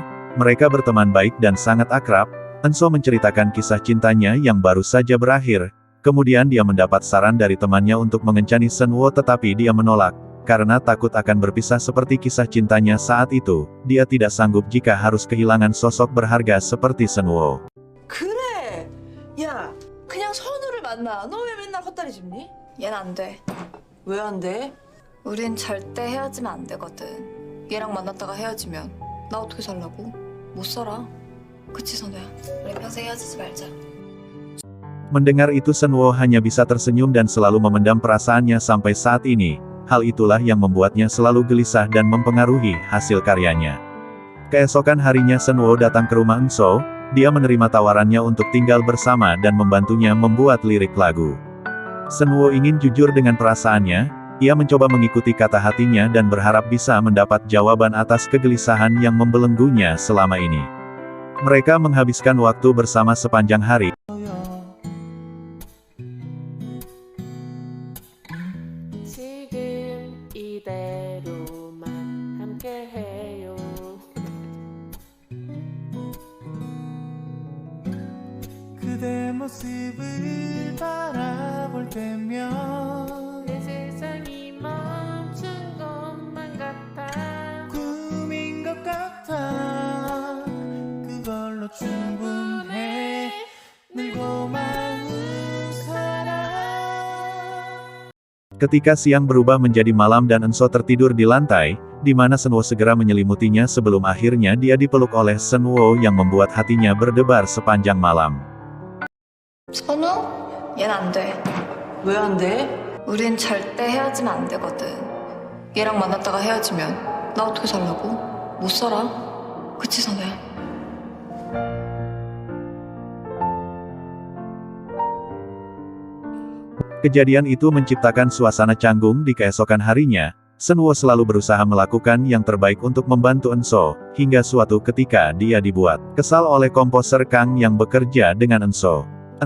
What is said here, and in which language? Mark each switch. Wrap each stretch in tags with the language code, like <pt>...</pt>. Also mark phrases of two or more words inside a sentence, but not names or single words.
<id>Mereka berteman baik dan sangat akrab. Enso menceritakan kisah cintanya yang baru saja berakhir. Kemudian dia mendapat saran dari temannya untuk mengencani Senwo, tetapi dia menolak. Karena takut akan berpisah seperti kisah cintanya saat itu, dia tidak sanggup jika harus kehilangan sosok berharga seperti Senwo.</id> <ko>그래. 야, 그냥 선우를 만나. 너 왜 맨날 헛다리 짚니? 얘는 안 돼. 왜 안 돼? 우린 절대 헤어지면 안 되거든. 얘랑 만났다가 헤어지면 나 어떻게 살라고? 못 살아. 그치 선우야? 우리 평생 헤어지지 말자.</ko> <id>Mendengar itu Senwo hanya bisa tersenyum dan selalu memendam perasaannya sampai saat ini. Hal itulah yang membuatnya selalu gelisah dan mempengaruhi hasil karyanya. Keesokan harinya Senwo datang ke rumah Enso. Dia menerima tawarannya untuk tinggal bersama dan membantunya membuat lirik lagu. Senwo ingin jujur dengan perasaannya. Ia mencoba mengikuti kata hatinya dan berharap bisa mendapat jawaban atas kegelisahan yang membelenggunya selama ini. Mereka menghabiskan waktu bersama sepanjang hari.</id> <ko>이대로만 함께해요. 그대 모습을 바라볼 때면 내 세상이 멈춘 것만 같아. 꿈인 것 같아. 그걸로 충분해. 늘 고마운 사람.</ko> <id>Ketika siang berubah menjadi malam dan Enso tertidur di lantai, di mana Senwo segera menyelimutinya sebelum akhirnya dia dipeluk oleh Senwo yang membuat hatinya berdebar sepanjang malam.</id> <ko>선우? 얘는 안 돼. 왜 안 돼? 우린 절대 헤어지면 안 되거든. 얘랑 만났다가 헤어지면 나 어떻게 살라고? 못 살아. 그치 선우야?</ko> <id>Kejadian itu menciptakan suasana canggung di keesokan harinya. Senwo selalu berusaha melakukan yang terbaik untuk membantu Enso, hingga suatu ketika dia dibuat kesal oleh komposer Kang yang bekerja dengan Enso.</id>